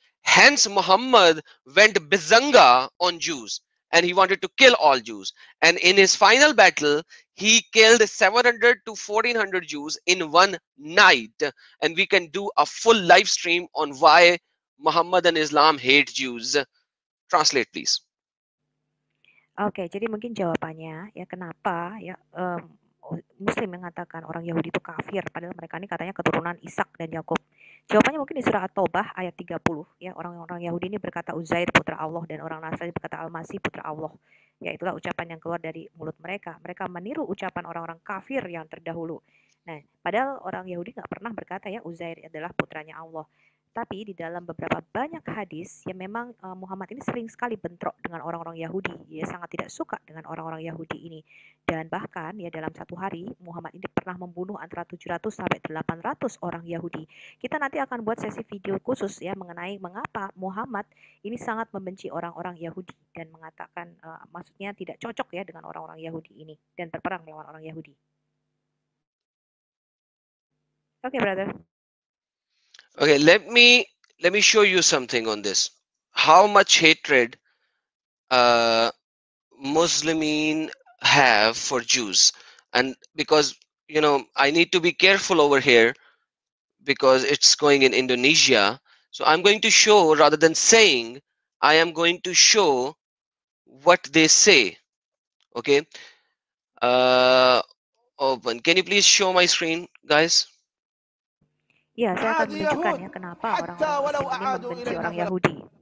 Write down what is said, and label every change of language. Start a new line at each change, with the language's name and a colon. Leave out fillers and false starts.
English: Hence Muhammad went bizanga on Jews, and he wanted to kill all Jews. And in his final battle, he killed 700 to 1400 Jews in one night. And we can do a full live stream on why Muhammad and Islam hate Jews. Translate, please.
Indonesian: Oke, jadi mungkin jawabannya ya kenapa ya Muslim mengatakan orang Yahudi itu kafir, padahal mereka ini katanya keturunan Ishak dan Yakub. Jawabannya mungkin di surah At-Taubah ayat 30 ya, orang-orang Yahudi ini berkata Uzair putra Allah dan orang Nasrani berkata Al-Masih putra Allah. Ya itulah ucapan yang keluar dari mulut mereka. Mereka meniru ucapan orang-orang kafir yang terdahulu. Nah, padahal orang Yahudi nggak pernah berkata ya Uzair adalah putranya Allah. Tapi di dalam beberapa banyak hadis ya memang Muhammad ini sering sekali bentrok dengan orang-orang Yahudi. Dia sangat tidak suka dengan orang-orang Yahudi ini. Dan bahkan ya dalam satu hari Muhammad ini pernah membunuh antara 700 sampai 800 orang Yahudi. Kita nanti akan buat sesi video khusus ya mengenai mengapa Muhammad ini sangat membenci orang-orang Yahudi dan mengatakan maksudnya tidak cocok ya dengan orang-orang Yahudi ini dan berperang melawan orang Yahudi.
English: Okay, brother. Okay, let me show you something on this. How much hatred Muslimin have for Jews. And because I need to be careful over here because it's going in Indonesia, so I'm going to show, rather than saying, I am going to show what they say. Okay, open. Can you please show my screen, guys?
Indonesian: Ya, saya akan menunjukkan ya kenapa orang-orang Muslim ini membenci orang Yahudi.